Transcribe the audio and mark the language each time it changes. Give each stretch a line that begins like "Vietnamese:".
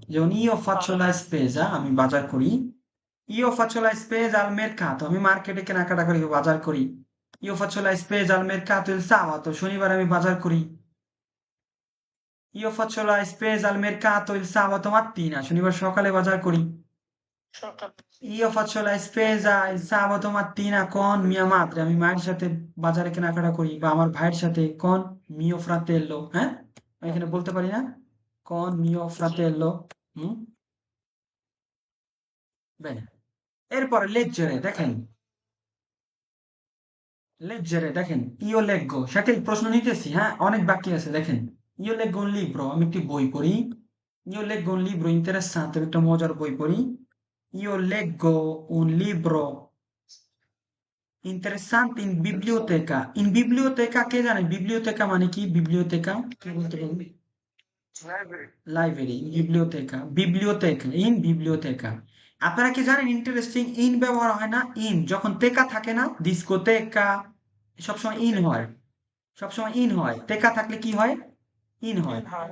Bangla: যেমন
Italian: io faccio la spesa,
Bangla: আমি বাজার করি।
Italian: io faccio la spesa al mercato,
Bangla: আমি মার্কেটে কেনাকাটা করি, বাজার করি।
Italian: io faccio la spesa al mercato il sabato,
Bangla: শনিবার আমি বাজার করি।
Italian: io faccio la spesa al mercato il sabato mattina,
Bangla: শনিবার সকালে বাজার করি। সরকার
Italian: io faccio la spesa il sabato mattina con mia madre,
Bangla: আমি মায়ের সাথে বাজারে কেনাকাটা করি, বা আমার ভাইয়ের সাথে
Italian: con mio fratello,
Bangla: হ্যাঁ, আমি এখানে বলতে পারি না con mio fratello। হুম, bene, এরপরে leggere দেখেন, leggere দেখেন, io leggo, শাকিল প্রশ্ন নিতেছি, হ্যাঁ, অনেক বাকি আছে, দেখেন।
Italian: io leggo un libro,
Bangla: আমি একটি বই পড়ি।
Italian: io leggo un libro interessante,
Bangla: আমি একটা মজার বই পড়ি।
Italian: io leggo un libro interessante in biblioteca, in biblioteca
Bangla: কে জানে বিবলিওতেকা মানে কি? বিবলিওতেকা কে বলতে পারবে? লাইব্রেরি। Library, বিবলিওতেকা, বিবলিওতেকা, in বিবলিওতেকা। আপনারা কি জানেন ইন্টারেস্টিং, ইন ব্যবহার হয় না, ইন যখন তেকা থাকে না, ডিস্কোতেকা, সবসময় ইন হয়, সবসময় ইন হয়। তেকা থাকলে কি হয়? ইন হয়।